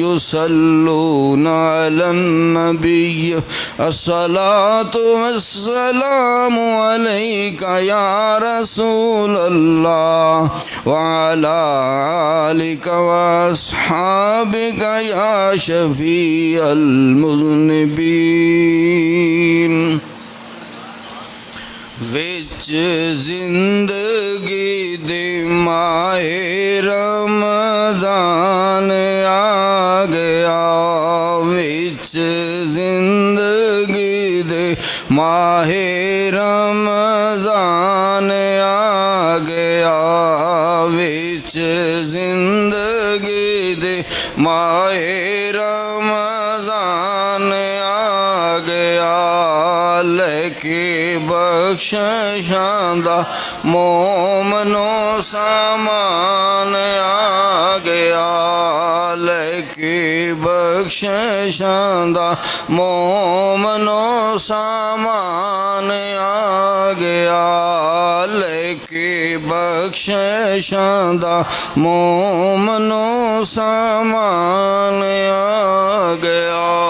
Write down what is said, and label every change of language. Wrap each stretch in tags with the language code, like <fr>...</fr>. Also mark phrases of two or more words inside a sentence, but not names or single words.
<ar>يصلون على النبي الصلاة والسلام عليك يا رسول الله وعلى آلك وأصحابك يا شفيع المذنبين.</ar> <pa>وچ زندگی دے ماہ رمضان آ گیا، وچ زندگی دے ماہ رمضان آ گیا، وچ زندگی دے ماہ رمضان آ گیا، لے کے بخششاں دا مومنو سامان آ گیا، لے کے بخششاں دا مومنو سامان آ گیا، لے کے بخششاں دا مومنو سامان آ گیا۔</pa>